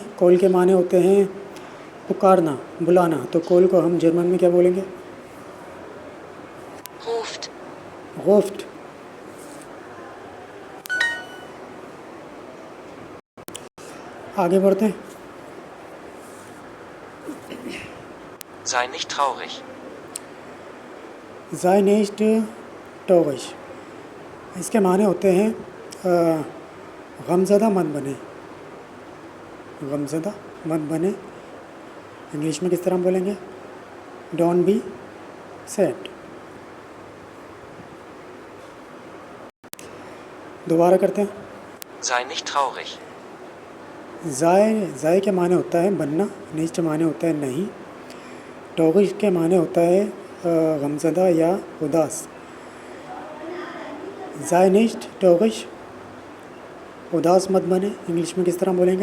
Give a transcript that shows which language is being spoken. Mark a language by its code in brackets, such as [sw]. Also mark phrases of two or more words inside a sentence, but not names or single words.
[hi] कॉल के माने होते हैं पुकारना, बुलाना। तो कॉल को हम जर्मन में क्या बोलेंगे? [de] Ruft. [hi] रुफ्ट। आगे बढ़ते हैं। [de] Sei nicht traurig. sei nicht traurig, [hi] इसके माने होते हैं गमज़दा मत बने, गमज़दा मत बने। इंग्लिश में किस तरह बोलेंगे? [en] Don't be sad. [hi] दोबारा करते हैं। [de] Sei nicht traurig. [hi] जाय के माने होता है बनना, निश्च माने होता है नहीं, टोगिश के माने होता है गमज़दा या उदास। [de] Sei nicht traurig, [hi] उदास मत बने। इंग्लिश में किस तरह बोलेंगे?